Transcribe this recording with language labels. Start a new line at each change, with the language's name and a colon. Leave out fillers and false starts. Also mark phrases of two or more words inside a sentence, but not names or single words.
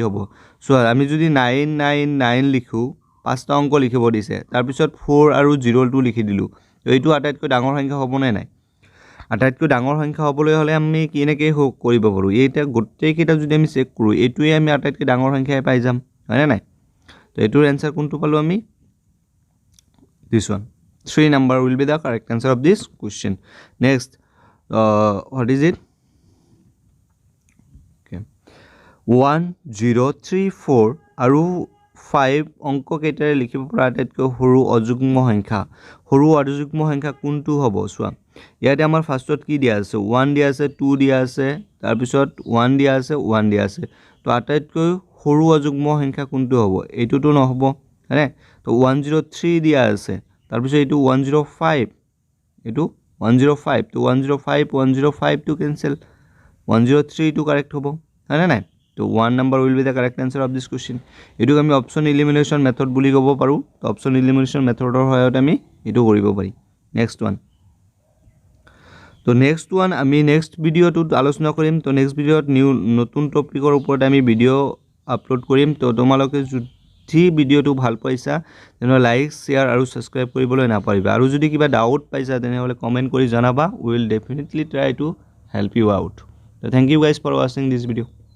Assamese: হ'ব সো আমি যদি 999 লিখো পাঁচটা অংক লিখিব দিছে তাৰ পিছত 4 আৰু 02 লিখি দিলু তো এইটো আটাইতকৈ ডাঙৰ সংখ্যা হ'ব নে নাই আটাইতকৈ ডাঙৰ সংখ্যা হ'বলৈ হলে আমি কিনেকে কৰিব পাৰো এইটা গোটেই কেইটা যদি আমি চেক কৰো এইটোই আমি আটাইতকৈ ডাঙৰ সংখ্যাই পাই যাম হয় নাই তো এইটোৰ आंसर কোনটো পালো আমি
English: this one 3 number will be the correct answer of this question next what is it
Assamese: okay 1034 আৰু 5 অংক কেইটাৰে লিখিব পৰা আটাইতকৈ সৰু অযুগ্ম সংখ্যা কোনটো হ'ব সোৱা ইয়াতে আমাৰ ফাৰ্স্টত কি দিয়া আছে 1 দিয়া আছে 2 দিয়া আছে তাৰ পিছত 1 দিয়া আছে 1 দিয়া আছে তো আটাইতকৈ সৰু অযুগ্ম সংখ্যা কোনটো হ'ব এইটোটো নহব হয়নে তো 103 দিয়া আছে তাৰ পিছত এইটো 105 এইটো 105 তো 105
English: to cancel 103 to correct
Assamese: হ'ব হয়নে নাই তো
English: 1 number will be the correct answer of this question
Assamese: এটো আমি
English: option elimination method
Assamese: বুলি ক'ব পাৰো তো অপশন এলিমিনেশন মেথডৰ সহায়ত আমি এটো কৰিব পাৰি
English: next one
Assamese: তো
English: next one
Assamese: আমি নেক্সট ভিডিওটো আলোচনা কৰিম তো নেক্সট ভিডিওত নিউ নতুন টপিকৰ ওপৰত আমি ভিডিও আপলোড কৰিম তো তোমালোকে যদি ভিডিওটো ভাল পাইছা তেনে
English: like share
Assamese: আৰু সাবস্ক্রাইব কৰিবলৈ নাপাৰিবা আৰু যদি কিবা ডাউট পাইছা তেনে হলে কমেন্ট কৰি জনাবা
English: we will definitely try to help you out so thank you guys for watching this video